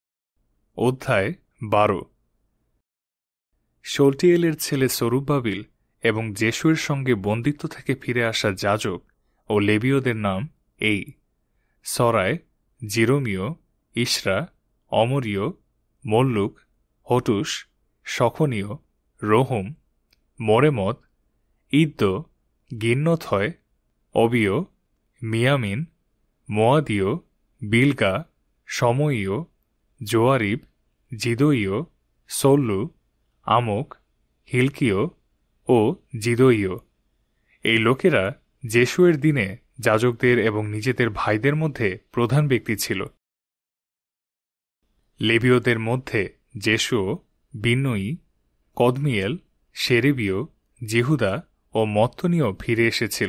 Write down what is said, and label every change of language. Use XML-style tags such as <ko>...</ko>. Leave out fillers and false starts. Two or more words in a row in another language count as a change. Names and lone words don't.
<bn>অধ্যায় 12। শলটিয়েলের ছেলে সরুব্বাবিল এবং জেশুয়ের সঙ্গে বন্দিত্ব থেকে ফিরে আসা যাজক ও লেবীয়দের নাম এই: সরায়, জিরোমীয়, ইশরা, অমরীয়, মল্লুক, হটুস, শখনীয়, রহুম, মোরেমত, ইদ্দো, গিন্নথয়, অবিয়, মিয়ামিন, মোয়াদীয়, বিলগা, সময়ীয়, জোয়ারিব, জিদোয়ীয়, সল্লু, আমক, হিলকীয় ও জিদোয়ীয়। এই লোকেরা জেশুয়ের দিনে যাজকদের এবং নিজেদের ভাইদের মধ্যে প্রধান ব্যক্তি ছিল। লেবীয়দের মধ্যে জেশুয়, বিন্নয়ী, কদমিয়েল, শেরেবীয়, জিহুদা ও মত্তনীয় ফিরে এসেছিল।</bn>